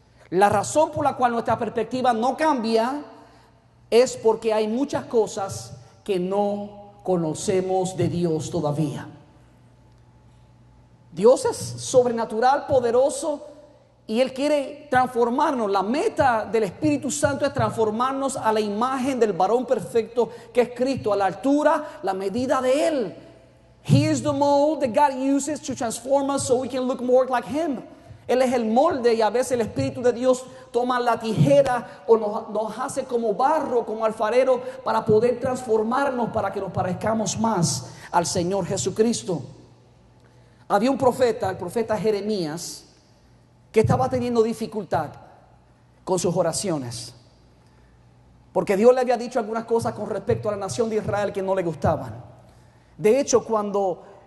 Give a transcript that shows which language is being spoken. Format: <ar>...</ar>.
<es>La razón por la cual nuestra perspectiva no cambia es porque hay muchas cosas que no conocemos de Dios todavía. Dios es sobrenatural, poderoso, y Él quiere transformarnos. La meta del Espíritu Santo es transformarnos a la imagen del varón perfecto que es Cristo, a la altura, la medida de Él.</es> <en>He is the mold that God uses to transform us so we can look more like Him.</en> <es>Él es el molde, y a veces el Espíritu de Dios toma la tijera o nos hace como barro, como alfarero, para poder transformarnos, para que nos parezcamos más al Señor Jesucristo. Había un profeta, el profeta Jeremías, que estaba teniendo dificultad con sus oraciones, porque Dios le había dicho algunas cosas con respecto a la nación de Israel que no le gustaban. De hecho, cuando</es>